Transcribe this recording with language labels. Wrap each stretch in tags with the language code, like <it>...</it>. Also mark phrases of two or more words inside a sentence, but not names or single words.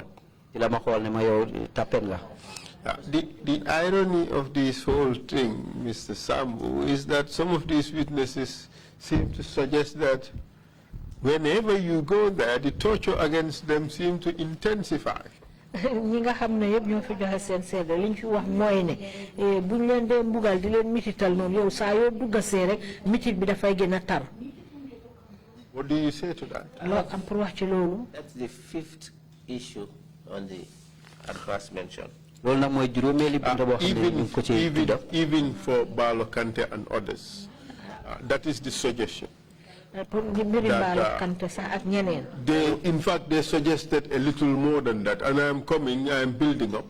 <en>The irony of this whole thing, Mr. Sambou, is that some of these witnesses seem to suggest that whenever you go there, the torture against them seems to intensify.</en> <wo>ñi nga xam ne yëpp ñoo fi joxe seen seede liñ fi wax mooy ne buñ leen dee mbugal di leen mitital noonu yow saa yoo duggasee rek mitit bi dafay gën a tar.</wo> <en>What do you say to that?</en> <wo>loo am pour wax ci loolu.</wo> <en>That's the 5th issue on the adverse mention. Even for Balo Kante and others, that is the suggestion. In fact, they suggested a little more than that, and I am building up.</en>